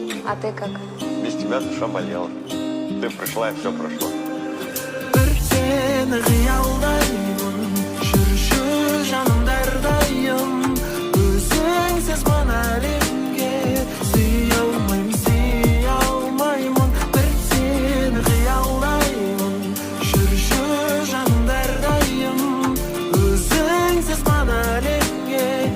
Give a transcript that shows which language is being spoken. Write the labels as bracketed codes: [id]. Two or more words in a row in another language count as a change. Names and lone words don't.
[ru] А ты как? Без тебя душа болела. Ты пришла, и всё прошло. [kk] Бір сені қиялдаймын, жүрші жанымда әрдайым. Өзіңсіз мына әлемге сыя алмаймын, сыя алмаймын. Бір сені қиялдаймын, Жүрші жаным әрдайым, өзіңсіз ғана әлемге.